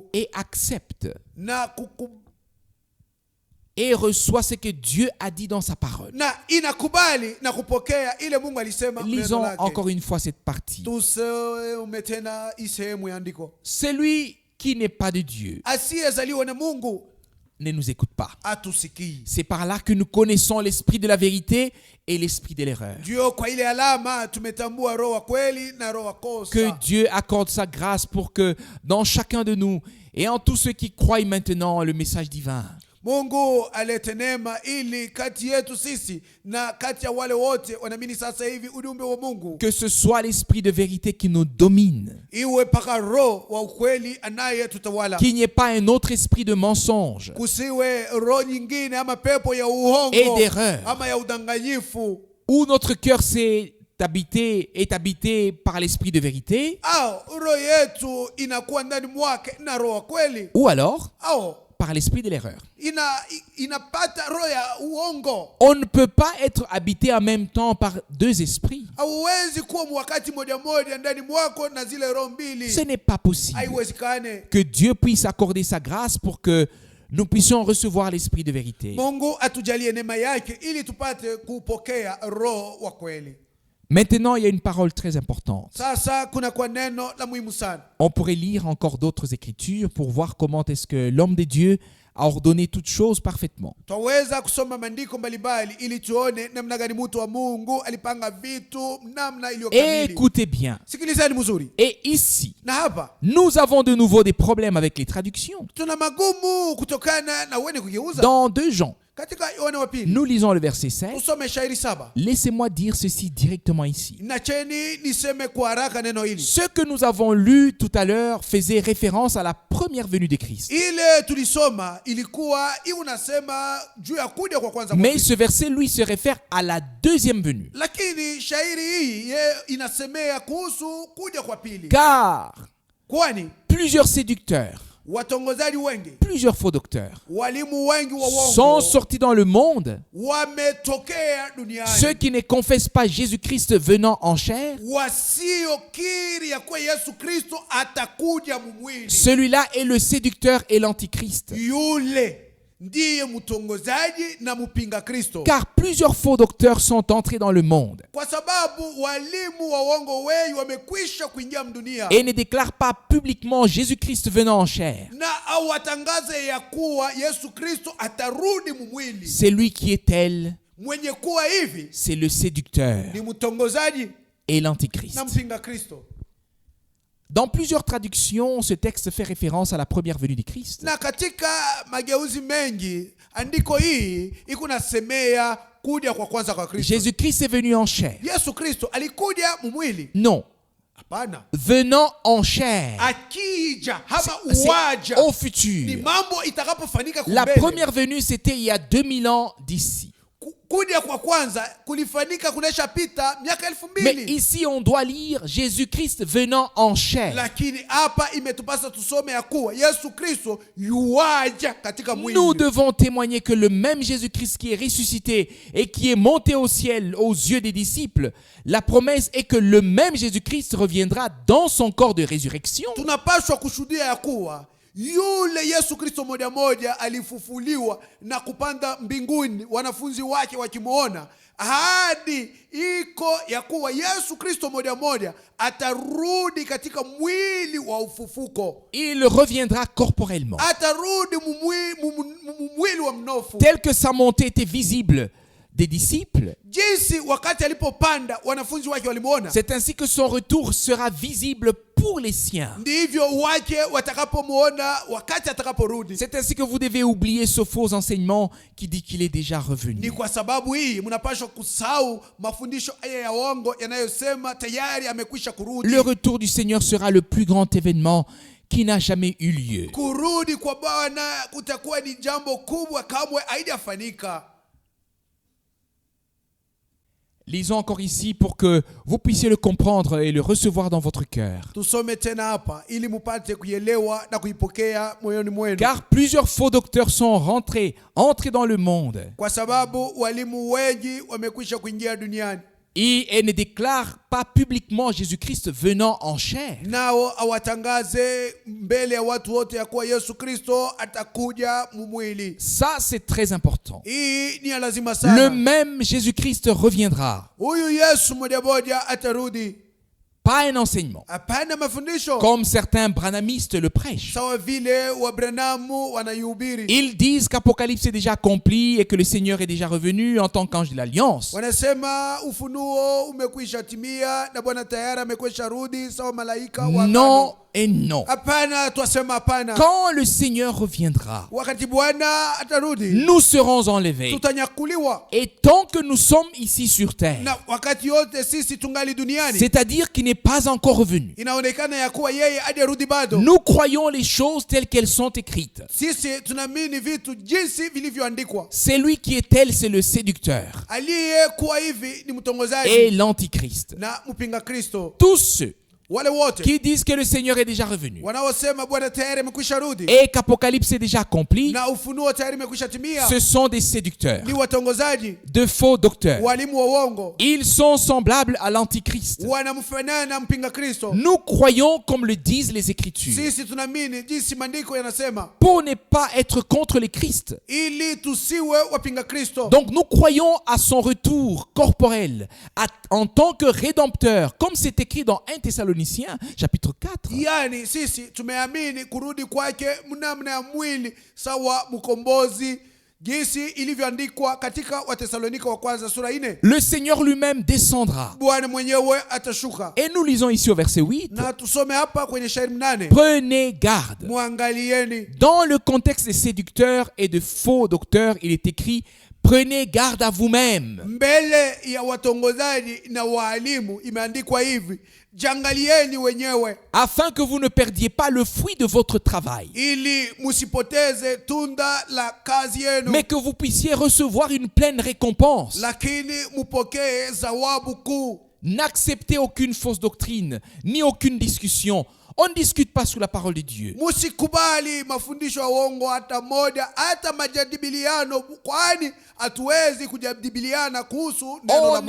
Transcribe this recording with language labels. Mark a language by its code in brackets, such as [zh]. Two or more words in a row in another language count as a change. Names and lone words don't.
[fr] et accepte [sw] na [fr] et reçoit ce que Dieu a dit dans sa parole. [sw] na inakubali na kupokea ile Mungu alisema. [fr] Lisons encore une fois cette partie. [sw] Tusome tena hii sehemu ya andiko. [fr] Celui qui n'est pas de Dieu [sw] Asiyezaliwa na Mungu [fr] ne nous écoute pas. [sw] atusikii. [fr] C'est par là que nous connaissons l'esprit de la vérité et l'esprit de l'erreur. [sw] Ndio kwa ile alama tumetambua roho wa kweli na roho wa kosa. [fr] Que Dieu accorde sa grâce pour que dans chacun de nous et en tous ceux qui croient maintenant le message divin, [sw] Mungu alete neema ili kati yetu sisi na kati ya wale wote wanaamini sasa hivi ujumbe wa Mungu, [fr] que ce soit l'esprit de vérité qui nous domine, [sw] iwe paka roho wa ukweli anayetutawala, [fr] qu'il n'y ait pas un autre esprit de mensonge [sw] kusiwe roho nyingine ama pepo ya uongo [fr] et d'erreur, [sw] ama ya udanganyifu, [fr] où notre cœur est habité par l'esprit de vérité, [sw] au roho yetu inakuwa ndani mwake na roho wa kweli, [fr] ou alors [sw] au [fr] par l'esprit de l'erreur. [sw] inapata roho ya uongo. [fr] On ne peut pas être habité en même temps par deux esprits. [sw] Hauwezi kuwa wakati moja moja ndani mwako na zile roho mbili, [fr] Ce n'est pas possible. [sw] haiwezekane. [fr] Que Dieu puisse accorder sa grâce pour que nous puissions recevoir l'esprit de vérité. [sw] Mungu atujalie neema yake ili tupate kupokea roho wa kweli. [fr] Maintenant, il y a une parole très importante. [sw] Sasa kuna kwa neno la muhimu sana. [fr] On pourrait lire encore d'autres écritures pour voir comment est-ce que l'homme de Dieu a ordonné toutes choses parfaitement. [sw] Twaweza kusoma maandiko mbalimbali ili tuone namna gani mtu wa Mungu alipanga vitu namna iliyo kamili. [fr] Écoutez bien. [sw] Sikilizeni mzuri. [fr] Et ici, [sw] Na hapa [fr] nous avons de nouveau des problèmes avec les traductions. [sw] tuna magumu kutokana na wenye kugeuza. [fr] Dans 2 Jean, [sw] Katika Yohana wa pili [fr] nous lisons le verset 5. [sw] tusome shairi 7. [fr] Laissez-moi dire ceci directement ici. [sw] Nacheni niseme kwa haraka neno hili. [fr] Ce que nous avons lu tout à l'heure faisait référence à la première venue de Christ. [sw] Ile tulisoma ilikuwa unasema juu ya kuja kwa kwanza kwa [fr] Mais [sw] Kristo. [fr] ce verset, lui, se réfère à la deuxième venue. [sw] Lakini shairi hii inasemea kuhusu kuja kwa pili. [fr] Car [sw] Kwani [fr] plusieurs séducteurs, [sw] watongozaji wengi, [fr] plusieurs faux docteurs [sw] walimu wengi wa [fr] sont [sw] uongo [fr] sortis dans le monde. [sw] wametokea duniani, [fr] Ceux qui ne confessent pas Jésus-Christ venant en chair, [sw] wasiokiri ya kuwa Yesu Kristo atakuja mumwili. [fr] celui-là est le séducteur et l'antichrist. [sw] Yule ndiye mtongozaji na mpinga Kristo. [fr] Car plusieurs faux docteurs sont entrés dans le monde [sw] Kwa sababu walimu wa uongo wengi wamekwisha kuingia mdunia [fr] et ne déclarent pas publiquement Jésus-Christ venant en chair. [sw] na awatangaze ya kuwa Yesu Kristo atarudi mumwili. [fr] Celui qui est tel, [sw] Mwenye kuwa hivi [fr] c'est le séducteur [sw] ni mtongozaji [fr] et l'antichrist. [sw] na mpinga Kristo. [fr] Dans plusieurs traductions, ce texte fait référence à la première venue du Christ. [sw] Na katika mageuzi mengi andiko hii iko nasemea kuja kwa kwanza kwa Kristo. [fr] Jésus-Christ est venu en chair. [sw] Yesu Kristo alikuja mumwili? [fr] Non, [sw] Hapana. [fr] venant en chair. [sw] Akija hama [fr] C'est [sw] uwaja [fr] au [sw] ni [fr] futur. [sw] mambo itakapofanyika [fr] La [sw] kumbele. [fr] première venue, c'était il y a 2000 ans d'ici. [sw] Kuja kwa kwanza kulifanyika kunesha pita miaka [fr] Mais [sw] 2000. [fr] ici, on doit lire Jésus-Christ venant en chair. [sw] Lakini hapa imetupasa tusome ya kuwa Yesu Kristo yuwaja katika mwili. [fr] Nous devons témoigner que le même Jésus-Christ qui est ressuscité et qui est monté au ciel aux yeux des disciples, la promesse est que le même Jésus-Christ reviendra dans son corps de résurrection. [sw] Tunapaswa kushuhudia ya kuwa yule Yesu Kristo moja moja alifufuliwa na kupanda mbinguni, wanafunzi wake wakimuona. Ahadi iko ya kuwa Yesu Kristo moja moja atarudi katika mwili wa ufufuko. [fr] Il reviendra corporellement. [sw] Atarudi mwili wa mnofu. [fr] Tel que sa montée était visible des disciples, [sw] Jinsi wakati alipopanda wanafunzi wake walimuona, [fr] c'est ainsi que son retour sera visible pour les siens. [sw] ndivyo wake watakapomuona wakati atakaporudi. [fr] C'est ainsi que vous devez oublier ce faux enseignement qui dit qu'il est déjà [sw] Ni [fr] revenu. [sw] kwa sababu hii mnapaswa kusahau mafundisho haya ya uongo yanayosema tayari amekwisha kurudi. [fr] Le retour du Seigneur sera le plus grand événement qui n'a jamais eu lieu. [sw] Kurudi kwa Bwana kutakuwa ni jambo kubwa kamwe haijafanyika. [fr] Lisons encore ici pour que vous puissiez le comprendre et le recevoir dans votre cœur. [sw] Tusome tena hapa ili mupate kuielewa na kuipokea moyoni mwenu. [fr] Car plusieurs faux docteurs sont entrés dans le monde [sw] Kwa sababu walimu wengi wamekwisha kuingia duniani. [fr] et ne déclarent pas publiquement Jésus-Christ venant en chair. [sw] Nao awatangaze mbele ya watu wote ya kuwa Yesu Kristo atakuja mumwili. [fr] Ça, c'est très important. [sw] Hii ni ya lazima [fr] Le [sw] sana. [fr] même Jésus-Christ reviendra. [sw] Huyu Yesu moja moja atarudi. [fr] Pas un enseignement, [sw] Hapana mafundisho [fr] comme certains branamistes le prêchent. [sw] sawa vile Wabranamu wanaihubiri. [fr] Ils disent qu'Apocalypse est déjà accompli et que le Seigneur est déjà revenu en tant qu'ange de l'Alliance. [sw] Wanasema ufunuo umekwisha timia na Bwana tayari amekwisha rudi sawa malaika wa [fr] Non [sw] agano. [fr] et non. [sw] Hapana, twasema hapana. [fr] Quand le Seigneur reviendra, [sw] Wakati Bwana atarudi [fr] nous serons enlevés. [sw] tutanyakuliwa. [fr] Et tant que nous sommes ici sur terre, [sw] Na wakati yote sisi tungali duniani, [fr] c'est-à-dire qu'il n'est pas encore revenu, [sw] inaonekana ya kuwa yeye hajarudi bado. [fr] nous croyons les choses telles qu'elles sont écrites. [sw] Sisi tunaamini vitu jinsi vilivyoandikwa. [fr] C'est lui qui est tel, c'est le séducteur [sw] Aliyekuwa hivi ni mtongozaji [fr] et l'antichrist. [sw] na mpinga Kristo. [fr] Tous ceux [sw] Wale wote [fr] qui disent que le Seigneur est déjà revenu [sw] wanaosema Bwana tayari amekwisha rudi [fr] et qu'Apocalypse est déjà accompli, [sw] na ufunuo tayari amekwisha timia [fr] ce sont des séducteurs, [sw] ni watongozaji, [fr] de faux docteurs. [sw] walimu wa uongo, [fr] Ils sont semblables à l'antichrist. [sw] wanamfanana na mpinga Kristo. [fr] Nous croyons comme le disent les Écritures. [sw] Sisi tunaamini jinsi maandiko yanasema [fr] Pour ne pas être contre le Christ. [sw] ili tusiwe wapinga Kristo. [fr] Donc nous croyons à son retour corporel en tant que rédempteur, comme c'est écrit dans 1 Thessaloniciens chapitre 4. [sw] Yani sisi tumeamini kurudi kwake mnamna ya mwili sawa mkombozi jinsi ilivyoandikwa katika Watesalonika wa kwanza sura 4. [fr] Le Seigneur lui-même descendra. [sw] Bwana mwenyewe atashuka. [fr] Et nous lisons ici au verset 8. [sw] Na tusome hapa kwenye shairi 8. [fr] Prenez garde. [sw] Muangalieni. [fr] Dans le contexte des séducteurs et de faux docteurs, il est écrit prenez garde à vous-même. [sw] Mbele ya watongozaji na waalimu imeandikwa hivi, jangalieni wenyewe [fr] Afin que vous ne perdiez pas le fruit de votre travail, [sw] ili musipoteze tunda la kazi yenu, [fr] mais que vous puissiez recevoir une pleine récompense. [sw] lakini mupokee zawabu kuu. [fr] N'acceptez aucune fausse doctrine, ni aucune discussion. On ne discute pas sur la parole de Dieu. [sw] Musikubali mafundisho ya uongo hata moja, hata majadiliano, kwani hatuwezi kujadiliana kuhusu neno la